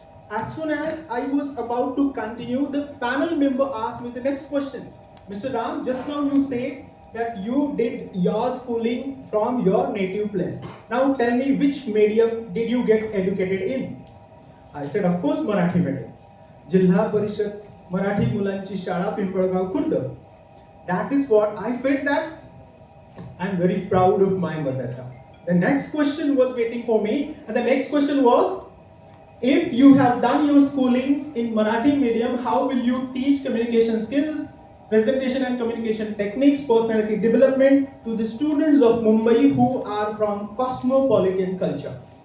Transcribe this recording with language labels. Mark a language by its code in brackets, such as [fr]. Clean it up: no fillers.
[en] As soon as I was about to continue, the panel member asked me the next question. Mr. Ram, just now you said that you did your schooling from your native place. Now tell me, which medium did you get educated in? I said, of course, Marathi medium. [mr] जिल्हा परिषद मराठी मुलांची शाळा Pimpalgaon Khurd. [en] That is what I felt that I'm very proud of my mother tongue. The next question was waiting for me, and the next question was, if you have done your schooling in Marathi medium, how will you teach communication skills, presentation and communication techniques, personality development to the students of Mumbai who are from cosmopolitan culture?